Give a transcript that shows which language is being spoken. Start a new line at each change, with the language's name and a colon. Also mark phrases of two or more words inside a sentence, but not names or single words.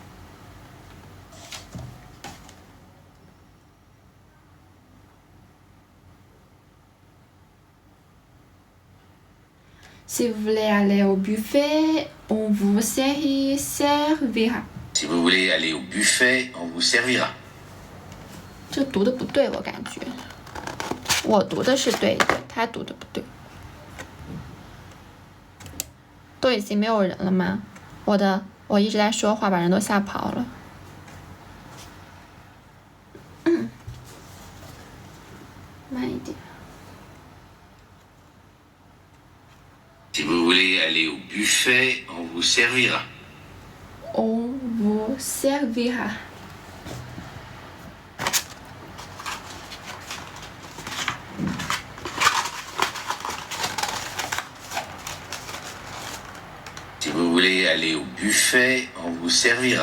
French: Si vous voulez aller au buffet, on vous servira. Si vous voulez aller au buffet, on vous servira.
Chinese: 这读的不对，我感觉。我读的是对的，他读的不对。都已经没有人了吗？我一直在说话，把人都吓跑了。慢一点。
French: Si vous voulez aller au buffet, on vous servira. On vous servira. Si vous voulez aller au buffet, on vous servira.